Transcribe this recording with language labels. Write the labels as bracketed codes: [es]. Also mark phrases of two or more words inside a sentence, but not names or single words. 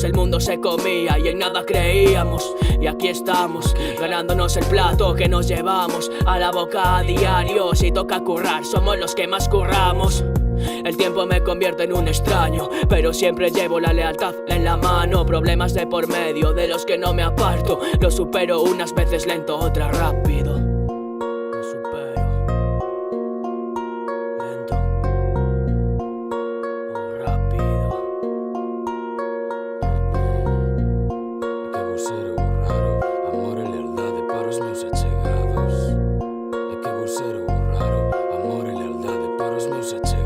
[es] El mundo se comía y en nada creíamos. Y aquí estamos, ganándonos el plato que nos llevamos a la boca a diario. Si toca currar, somos los que más curramos. El tiempo me convierte en un extraño, pero siempre llevo la lealtad en la mano. Problemas de por medio de los que no me aparto. Los supero unas veces lento, otras rápido. Los supero lento o rápido. [gl] Que vos ser o raro, amor e lealdade para os meus achegados. É que vos ser o raro, amor e lealdade para os meus achegados.